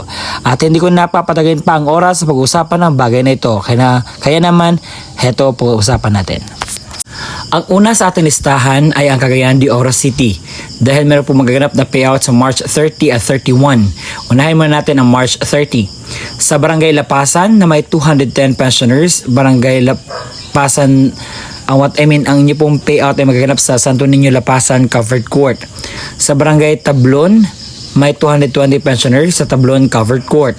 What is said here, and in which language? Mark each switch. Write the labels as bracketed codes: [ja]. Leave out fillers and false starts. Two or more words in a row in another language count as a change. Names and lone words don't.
[tl] At hindi ko napapatagayin pa ang oras sa pag-usapan ng bagay na ito. Kaya naman, heto pag-usapan natin. Ang una sa ating listahan ay ang Cagayan de Oro City dahil meron po magaganap na payout sa March 30 at 31. Unahin muna natin ang March 30. Sa Barangay Lapasan na may 210 pensioners, Barangay Lapasan, ang inyo pong payout ay magaganap sa Santo Niño Lapasan Covered Court. Sa Barangay Tablon, may 220 pensioners sa Tablon Covered Court.